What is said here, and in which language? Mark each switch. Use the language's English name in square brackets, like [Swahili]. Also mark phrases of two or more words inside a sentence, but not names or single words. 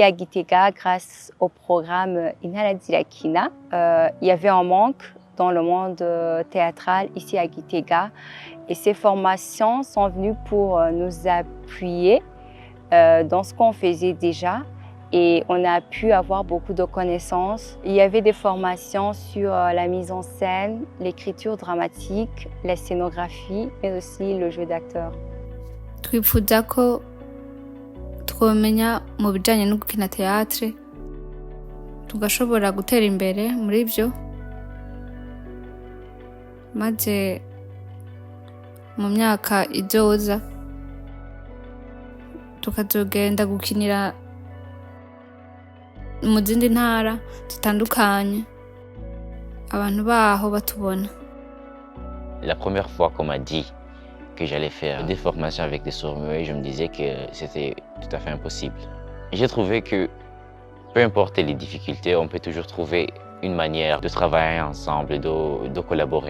[French] à Gitega grâce au programme Inhala Zirakina, il y avait un manque dans le monde théâtral ici à Gitega et ces formations sont venues pour nous appuyer dans ce qu'on faisait déjà et on a pu avoir beaucoup de connaissances. Il y avait des formations sur la mise en scène, l'écriture dramatique, la scénographie mais aussi le jeu d'acteur. [Rundi] Twifuza ko twomenya mu bijanye no gukina théâtre tugashobora gutera imbere muri byo maze mu myaka izoza tukazogenda gukinira mu zindi ntara zitandukanye abantu baho batubona. [French] La première fois qu'on m'a dit que j'allais faire des formations avec des sourds-muets, je me disais que c'était tout à fait impossible. J'ai trouvé que peu importe les difficultés, on peut toujours trouver une manière de travailler ensemble, de collaborer.